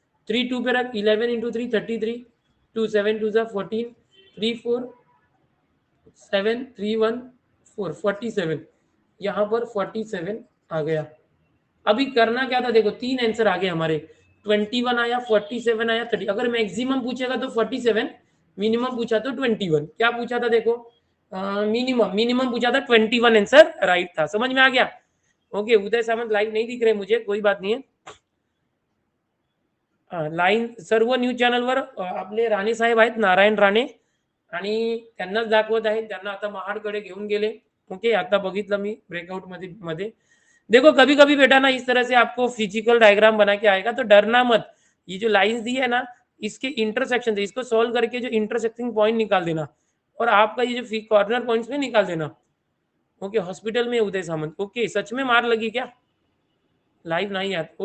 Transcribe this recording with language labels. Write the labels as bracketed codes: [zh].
[hi] 3 2 पे रख, 11 इंटू 3 33, 2 7 2 14, 3 4 7 3 1 4 47, यहाँ पर 47 आ गया। अभी करना क्या था, देखो 3 आंसर आ गए हमारे, 21 आया, 47 आया, 30। अगर मैक्सिमम पूछेगा तो 47, मिनिमम पूछा तो 21। क्या पूछा था देखो, मिनिमम पूछा था 21, आंसर राइट था। समझ में आ गया? ओके, उदय सामंत लाइव नहीं दिख रहे मुझे, कोई बात नहीं है। [mr] लाईन सर्व न्यूज चॅनलवर आपले राणे साहेब आहेत, नारायण राणे, आणि त्यांनाच दाखवत आहे, त्यांना आता महाडकडे घेऊन गेले। ओके, आता बघितलं मी ब्रेकआउट मध्ये। [hi] देखो कभी कभी बेटा ना इस तरह से आपको फिजिकल डायग्राम बना के आएगा, तो डरना मत। ये जो लाइंस दी है ना, इसके इंटरसेक्शन से इसको सॉल्व करके जो इंटरसेक्टिंग पॉइंट निकाल देना, और आपका ये जो कॉर्नर पॉइंट्स में निकाल देना। ओके, हॉस्पिटल में उदय सामंत। ओके, सच में मार लगी क्या? लाइव नहीं आते?